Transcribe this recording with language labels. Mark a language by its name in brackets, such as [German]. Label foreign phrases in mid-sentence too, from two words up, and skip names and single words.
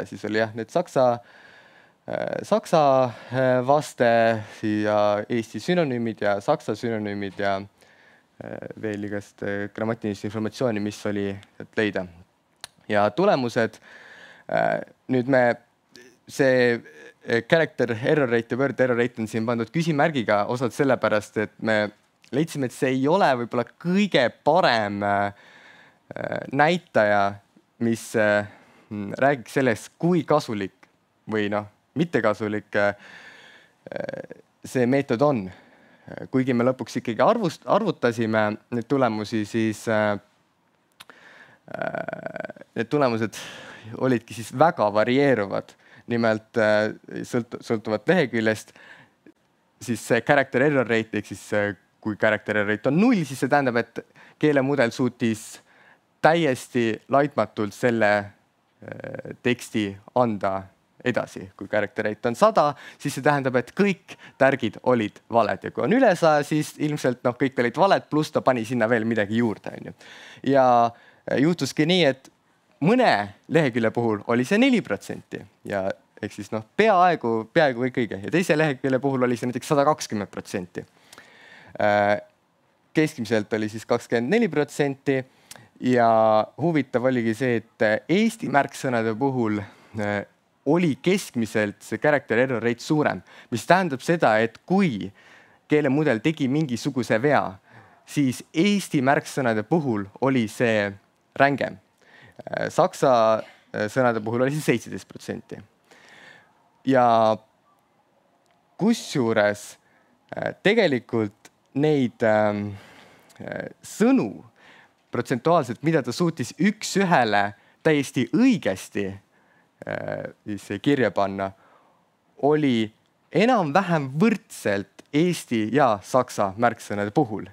[Estonian] Ja siis oli jah, need saksa vaste ja eesti sünonüümid ja saksa sünonüümid ja veel igast grammatilist informatsiooni, mis oli leida. Ja tulemused, nüüd see [English] character error rate [Estonian] ja [English] word error rate [Estonian] on siin pandud küsimärgiga osalt sellepärast, et me leidsime, et see ei ole võib-olla kõige parem näitaja, mis räägiks sellest, kui kasulik või mittekasulik see meetod on. Kuigi me lõpuks ikkagi arvutasime neid tulemusi, siis need tulemused olidki siis väga varieeruvad. Nimelt sõltuvat leheküljest, siis see [English] character error rate, [Estonian] ehk siis kui [English] character error rate [Estonian] on 0, siis see tähendab, et keelemudel suutis täiesti laitmatult selle teksti anda edasi. Kui [English] character rate [Estonian] on 100, siis see tähendab, et kõik tärgid olid valed ja kui on üle 100, siis ilmselt kõik olid valed, pluss ta pani sinna veel midagi juurde. Ja juhtuski nii, et mõne lehekülje puhul oli see 4% ja ehk siis peaaegu kõik õige ja teise lehekülje puhul oli see näiteks 120%. Keskmiselt oli siis 24% ja huvitav oligi see, et Eesti märksõnade puhul oli keskmiselt see [English] character error rate [Estonian] suurem, mis tähendab seda, et kui keelemudel tegi mingisuguse vea, siis Eesti märksõnade puhul oli see rängem. Saksa sõnade puhul oli siis 17%. Ja kusjuures tegelikult neid sõnu protsentuaalselt, mida ta suutis üks-ühele täiesti õigesti kirja panna, oli enam-vähem võrdselt Eesti ja Saksa märksõnade puhul.